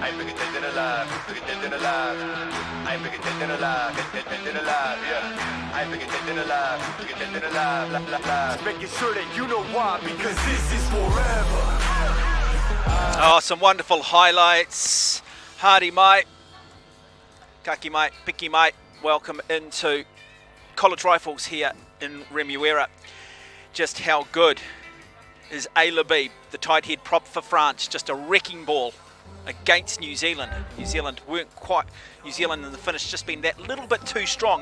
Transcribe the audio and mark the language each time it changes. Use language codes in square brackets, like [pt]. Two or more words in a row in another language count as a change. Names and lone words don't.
[en] I ain't bigger dead than alive, bigger dead than alive. I ain't bigger dead than alive, dead than alive, yeah. I ain't bigger dead than alive, bigger dead than alive, Just making sure that you know why, because this is forever. Oh, some wonderful highlights. Hardy mate, kaki mate, piki mate, welcome into College Rifles here in Remuera. Just how good is Labib, the tight head prop for France, just a wrecking ball against New Zealand. New Zealand weren't quite, New Zealand in the finish just been that little bit too strong.